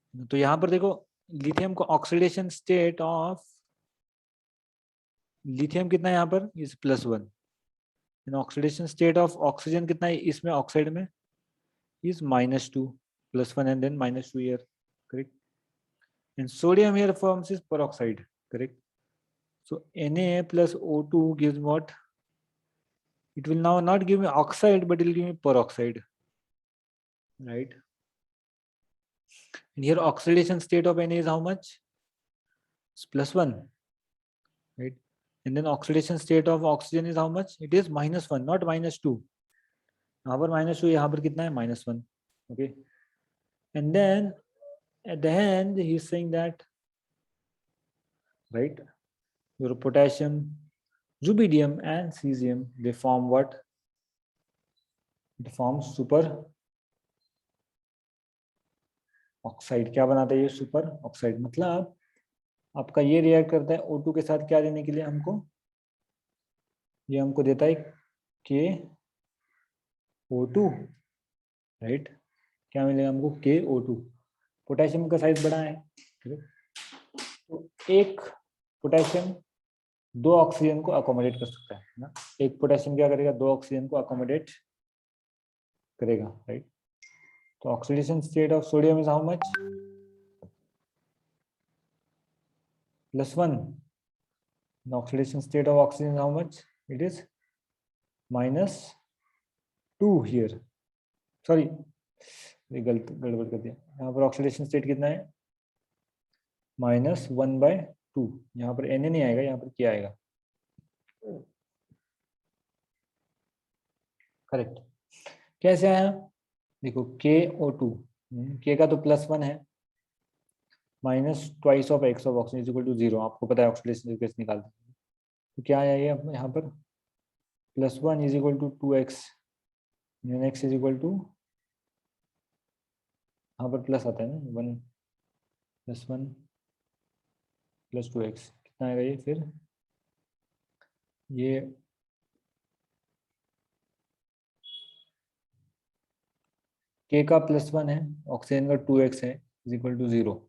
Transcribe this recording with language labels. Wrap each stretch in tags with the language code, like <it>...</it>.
<hi>तो यहाँ पर देखो, लिथियम को</hi> <en>oxidation state of lithium</en> <hi>कितना है यहाँ पर, is +1।</hi> <en>oxidation state of oxygen</en> <hi>कितना है इसमें, ऑक्साइड में,</hi> <en>Is -2, +1 and then -2 here, correct. And sodium here forms is peroxide, correct. So Na plus O2 gives what, it will now not give me oxide but it will give me peroxide, right. And here oxidation state of Na is how much, it's +1, right. And then oxidation state of oxygen is how much, it is -1, not -2।</en> <hi>यहाँ पर -2, यहाँ पर कितना है, -1, okay.</hi> <en>And then at the end he is saying that, right, your potassium, rubidium and cesium, they form what, it forms super oxide.</en> <hi>क्या बनाता है ये, सुपर ऑक्साइड। मतलब आपका ये रिएक्ट करता है O2 के साथ, क्या देने के लिए हमको, ये हमको देता है KO2, राइट। क्या मिलेगा हमको, KO2। पोटेशियम का साइज बड़ा है, तो एक पोटेशियम दो ऑक्सीजन को अकोमोडेट कर सकता है ना, एक पोटेशियम क्या करेगा, दो ऑक्सीजन को अकोमोडेट करेगा, राइट।</hi> <en>तो oxidation state of sodium is how much, +1। the oxidation state of oxygen is how much, it is -2 here, sorry</en> <hi>ये गड़बड़ कर दिया, यहाँ पर ऑक्सीडेशन स्टेट कितना है,</hi> <en>-1/2।</en> <hi>यहाँ पर Na नहीं आएगा, यहाँ पर क्या आएगा, करेक्ट। कैसे आया, देखो KO2, K का तो +1 है, -2 of x of oxygen is equal to 0। आपको पता है ऑक्सीडेशन कैसे निकालते हैं, तो क्या आया ये यहाँ पर, +1 is equal to 2x, and x is equal to, यहाँ पर प्लस आता है ना, 1 + 1 + 2x, कितना आएगा ये फिर, ये K का +1 है, ऑक्सीजन का 2x है, इज इक्वल टू 0।</hi>